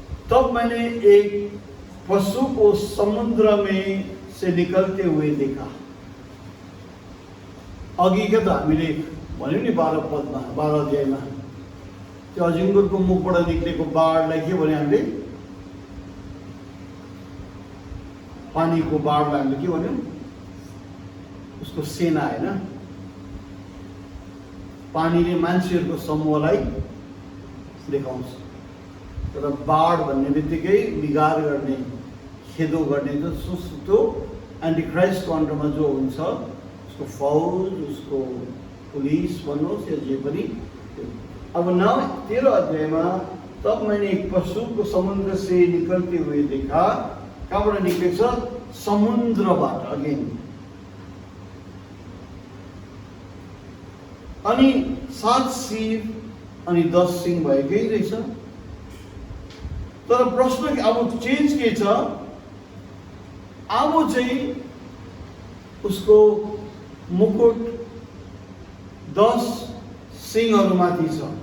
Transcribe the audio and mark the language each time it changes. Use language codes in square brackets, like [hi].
[hi] तब मैंने एक पशु को समुद्र में से निकलते हुए देखा। [ne] अघि क्या त हामीले भन्यौँ नि 12 पदमा, 12 अध्यायमा त्यो अजिङ्गरको मुखबाट निक्लेको बाढलाई के भन्यो हामीले? पानीको बाढलाई हामीले के भन्यौँ? उसको सेना होइन, पानीले मान्छेहरूको समूहलाई देखाउँछ। तर बाढ भन्ने बित्तिकै बिगार गर्ने, खेदो गर्ने जो एन्टिक्राइस्टको अन्डरमा जो हुन्छ, उसको फौज, उसको पुलिस भन्नुहोस् या जे पनि। अब 13 अध्यायमा [hi] तब मैंने एक पशु को समुद्र से निकलते हुए देखा। [ne] कहाँबाट निक्लेको छ? समुद्रबाट। अगेन अनि 7 सिर अनि 10 सिङ भएकै रहेछ। तर प्रश्न अब चेन्ज के छ? अब चाहिँ उसको मुकुट 10 सिङहरूमाथि छ।